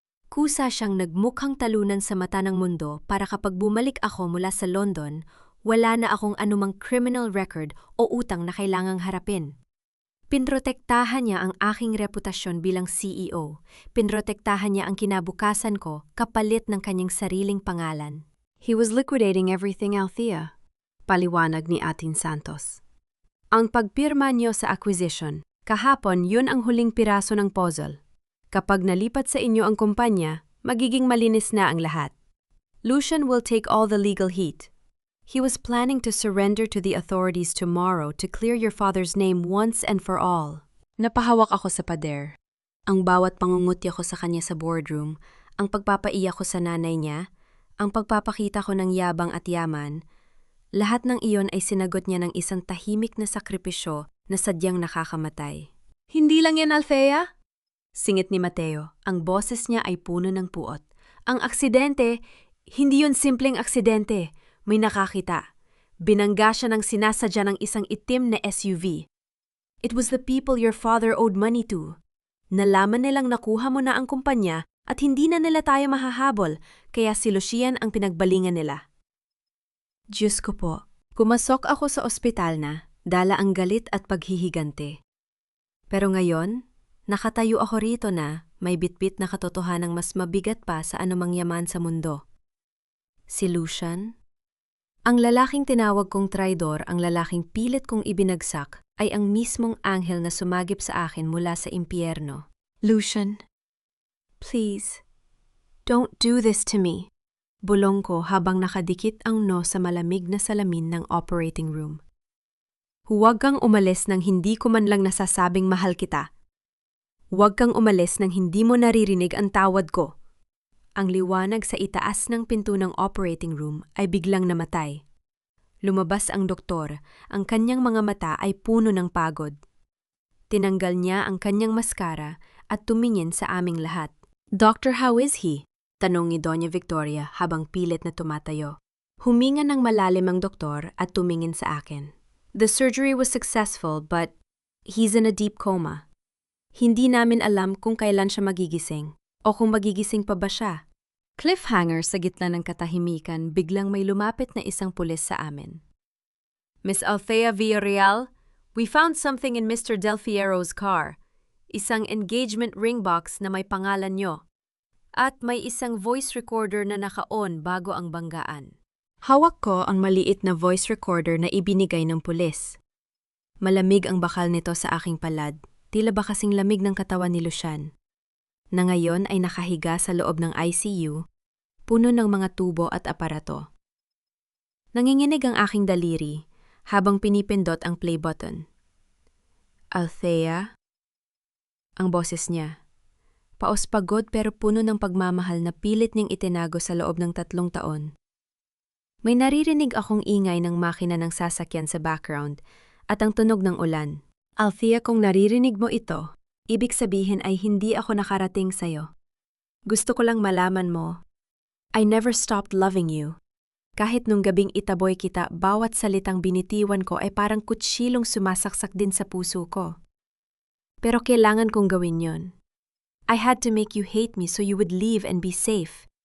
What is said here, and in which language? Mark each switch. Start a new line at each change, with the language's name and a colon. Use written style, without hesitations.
Filipino: Kusa siyang nagmukhang talunan sa mata ng mundo para kapag bumalik ako mula sa London, wala na akong anumang criminal record o utang na kailangang harapin. Pinrotektahan niya ang aking reputasyon bilang CEO. Pinrotektahan niya ang kinabukasan ko kapalit ng kanyang sariling pangalan.
English: He was liquidating everything, Althea,
Filipino: paliwanag ni
English: Atin Santos.
Filipino: Ang pagpirma niyo sa acquisition, kahapon yun ang huling piraso ng puzzle. Kapag nalipat sa inyo ang kumpanya, magiging malinis na ang lahat.
English: Lucian will take all the legal heat. He was planning to surrender to the authorities tomorrow to clear your father's name once and for all.
Filipino: Napahawak ako sa pader. Ang bawat pangungutya ko sa kanya sa boardroom, ang pagpapaiyak ko sa nanay niya, ang pagpapakita ko ng yabang at yaman, lahat ng iyon ay sinagot niya ng isang tahimik na sakripisyo na sadyang nakakamatay. Hindi lang yan, Althea? Singit ni Mateo. Ang boses niya ay puno ng puot. Ang aksidente, hindi yun simpleng aksidente. May nakakita. Binangga siya ng sinasadya ng isang itim na SUV.
English: It was the people your father owed money to.
Filipino: Nalaman nilang nakuha mo na ang kumpanya at hindi na nila tayo mahahabol, kaya si Lucian ang pinagbalingan nila. Diyos ko po, pumasok ako sa ospital na, dala ang galit at paghihigante. Pero ngayon, nakatayo ako rito na may bitbit na katotohanang mas mabigat pa sa anumang yaman sa mundo. Si Lucian? Ang lalaking tinawag kong traidor, ang lalaking pilit kong ibinagsak, ay ang mismong anghel na sumagip sa akin mula sa impyerno. Lucian,
English: Please, don't do this to me.
Filipino: Bulong ko habang nakadikit ang no sa malamig na salamin ng operating room. Huwag kang umalis nang hindi ko man lang nasasabing mahal kita. Huwag kang umalis nang hindi mo naririnig ang tawad ko. Ang liwanag sa itaas ng pinto ng operating room ay biglang namatay. Lumabas ang doktor, ang kanyang mga mata ay puno ng pagod. Tinanggal niya ang kanyang maskara at tumingin sa aming lahat.
English: Doctor, how is he?
Filipino: Tanong ni Doña Victoria habang pilit na tumatayo. Huminga ng malalim ang doktor at tumingin sa akin.
English: The surgery was successful but he's in a deep coma.
Filipino: Hindi namin alam kung kailan siya magigising o kung magigising pa ba siya. Cliffhanger sa gitna ng katahimikan, biglang may lumapit na isang pulis sa amin.
English: Miss Althea Villarreal, we found something in Mr. Del Fierro's car.
Filipino: Isang engagement ring box na may pangalan nyo. At may isang voice recorder na naka-on bago ang banggaan. Hawak ko ang maliit na voice recorder na ibinigay ng pulis. Malamig ang bakal nito sa aking palad, tila ba kasing lamig ng katawan ni Lucian, na ngayon ay nakahiga sa loob ng ICU, puno ng mga tubo at aparato. Nanginginig ang aking daliri habang pinipindot ang play button. Althea? Ang boses niya. Paos-pagod pero puno ng pagmamahal na pilit niyang itinago sa loob ng 3 taon. May naririnig akong ingay ng makina ng sasakyan sa background at ang tunog ng ulan. Althea, kung naririnig mo ito, ibig sabihin ay hindi ako nakarating sa'yo. Gusto ko lang malaman mo,
English: I never stopped loving you.
Filipino: Kahit nung gabing itaboy kita, bawat salitang binitiwan ko ay parang kutsilong sumasaksak din sa puso ko. Pero kailangan kong gawin yon.
English: I had to make you hate me so you would leave and be safe.